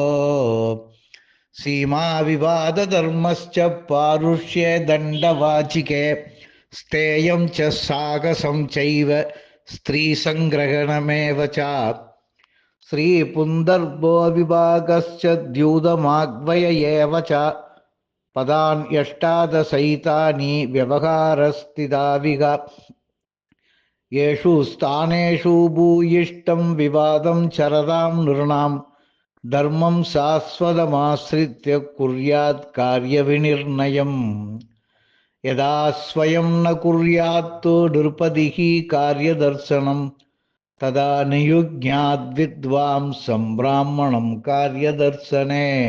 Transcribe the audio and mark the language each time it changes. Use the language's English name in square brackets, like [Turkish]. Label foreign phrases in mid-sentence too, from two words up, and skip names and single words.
[Sanskrit] सीमा विवाद धर्मश्च पारुष्ये दण्डवाचिके स्तेयं च साहसं चैव स्त्री सङ्ग्रहणमेव च स्त्री पुन्धर्मो विभागश्च द्यूतमाह्वय एव च पदान् यष्टादशैतानि व्यवहारस्थिताविह येषु स्थानेषु भूयिष्ठं विवादं चरदां नृणां धर्मं शाश्वतमाश्रित्य कुर्यात् कार्यविनिर्णयम् यदा स्वयं न कुर्यात् नृपतिः कार्यदर्शनं तदा नियुज्ञात् विद्वांसं ब्राह्मणं कार्यदर्शने